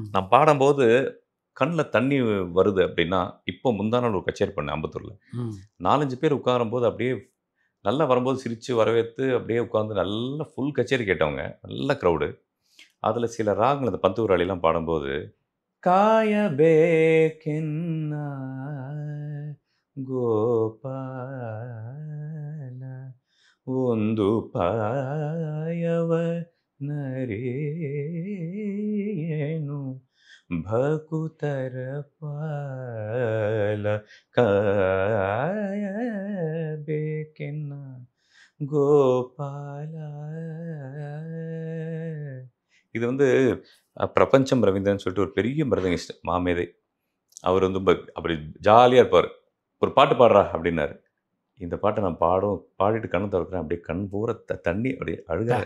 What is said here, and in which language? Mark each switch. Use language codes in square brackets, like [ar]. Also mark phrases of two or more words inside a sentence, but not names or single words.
[ta] நான் பாடும்போது கண்ணில் தண்ணி வருது அப்படின்னா, இப்போ முந்தா நாள் ஒரு கச்சேரி பண்ணேன் அம்பத்தூரில். ம். 4, 5 பேர் உட்காரும்போது அப்படியே நல்லா வரும்போது சிரித்து வரவேற்று அப்படியே உட்காந்து நல்லா ஃபுல் கச்சேரி கேட்டவங்க. நல்ல க்ரௌடு. அதில் சில ராகங்கள் அந்த பந்துவராளிலாம் பாடும்போது, [kn] ಕಾಯಬೇಕೆನ್ನ ಗೋಪಾಲ ಒಂದು ಪಾಯವ ನರೇನು ಭಕುತರ ಪಾಲ ಕಾಯಬೇಕೆನ್ನ கோபால. [ta] இது வந்து பிரபஞ்சம் ரவீந்திரன் சொல்லிட்டு ஒரு பெரிய மிருதங்கிஸ்ட் மாமேதை. அவர் வந்து அப்படி ஜாலியாக இருப்பார். ஒரு பாட்டு பாடுறா அப்படின்னாரு. இந்த பாட்டை நான் பாடிட்டு கண்ணை திறக்கிறேன். அப்படியே கண் பூரா தண்ணி அப்படியே அழுகிறார்.